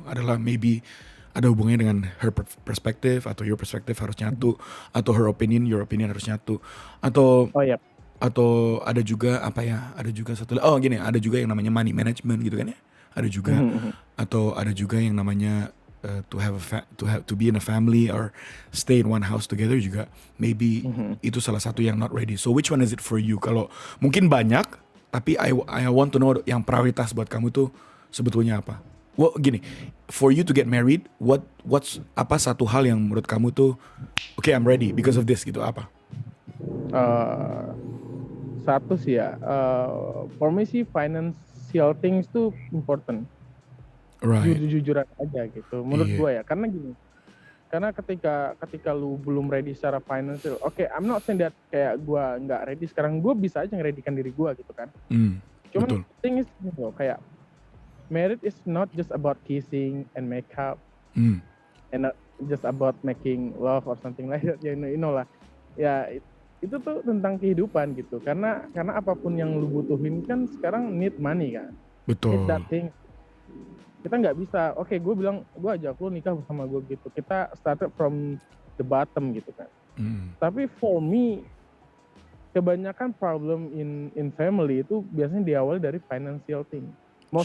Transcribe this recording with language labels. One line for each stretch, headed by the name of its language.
Indonesian: Adalah maybe ada hubungannya dengan
English: her perspective
Indonesian: atau
English: your perspective
Indonesian: harus nyatu, atau
English: her opinion, your opinion
Indonesian: harus nyatu, atau atau ada juga apa ya? Ada juga satu. Oh gini, ada juga yang namanya money management gitu kan ya. Ada juga atau ada juga yang namanya
English: to be in a family or stay in one house together
Indonesian: juga, maybe itu salah satu yang
English: not ready. So which one is it for you?
Indonesian: Kalau mungkin banyak, tapi
English: I want to know
Indonesian: yang prioritas buat kamu tuh sebetulnya apa?
English: Well,
Indonesian: gini,
English: for you to get married, what's
Indonesian: apa satu hal yang menurut kamu tuh
English: okay, I'm ready because of this gitu, apa?
Indonesian: Satu sih ya,
English: for me
Indonesian: sih financial things tuh important.
English: Right.
Indonesian: Jujur-jujuran aja gitu menurut gue ya, karena gini, karena ketika lu belum ready secara financial,
English: I'm not saying that
Indonesian: kayak gue nggak ready sekarang, gue bisa aja ngereadykan diri gue gitu kan.
English: Cuman thing is gitu,
Indonesian: kayak
English: marriage is not just about kissing and makeup and not just about making love or something like that,
Indonesian: you know lah ya. Itu tuh tentang kehidupan gitu, karena apapun yang lu butuhin kan sekarang
English: need money
Indonesian: kan. Betul.
English: Need that thing.
Indonesian: Kita nggak bisa, gue bilang gue ajak lu nikah bersama gue gitu, kita
English: started from the bottom
Indonesian: gitu kan. Tapi for me, kebanyakan
English: problem in family
Indonesian: itu biasanya diawali dari financial thing. Mau